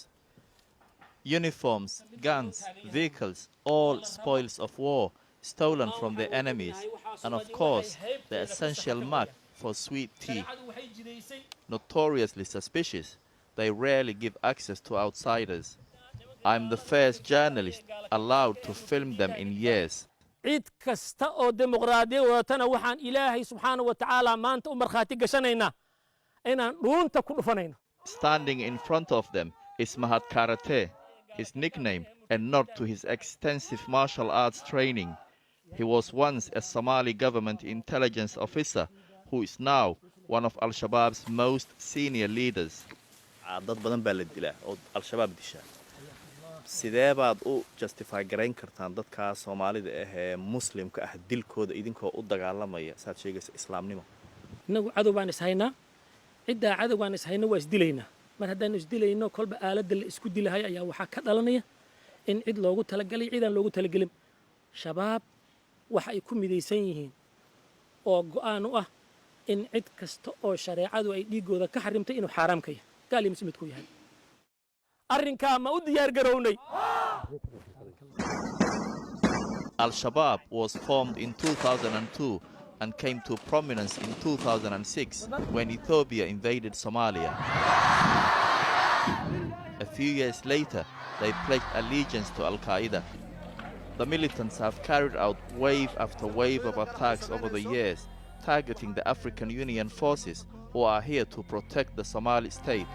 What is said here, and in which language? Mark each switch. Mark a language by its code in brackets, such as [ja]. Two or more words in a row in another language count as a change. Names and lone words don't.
[en] Uniforms, guns, vehicles, all spoils of war, stolen from their enemies, and of course, the essential mark for sweet tea. Notoriously suspicious, they rarely give access to outsiders. I'm the first journalist allowed to film them in years. [so] cid kasta oo dimuqraadiyo wadatana waxaan Ilaahay [ar] سبحانه وتعالى [so] maanta u markhaati gashanaynaa inaan dhuunta ku dhufanayno. [en] Standing in front of them is Mahat Karate, his nickname, a nod to his extensive martial arts training. He was once a Somali government intelligence officer who is now one of Al-Shabaab's most senior leaders. [so] dad badan baa la dilaa oo Al-Shabaab disha. sidee baad u justify garayn kartaan dadka Soomaalida ee Muslimka ah dilkooda idinkoo u dagaalamaya saad sheegaysa islaamnimo? Inagu cadow baan is haynaa, cidda cadow baan is haynaa waa isdilaynaa. mar haddaan isdilayno kolba aaladda la isku dilahay ayaa waxaa ka dhalanaya in cid loogu talagalay cidaan loogu talagelin. Shabaab waxa ay ku midaysan yihiin oo go'aan u ah in cid kasta oo shareecadu ay dhiigooda ka xarimtay inuu xaraam ka yahay gaal iyo muslimid ku yahay. arrinka ma u diyaar garownay? [en] Al-Shabaab was formed in 2002 and came to prominence in 2006 when Ethiopia invaded Somalia. A few years later, they pledged allegiance to Al-Qaeda. The militants have carried out wave after wave of attacks over the years, targeting the African Union forces who are here to protect the Somali state.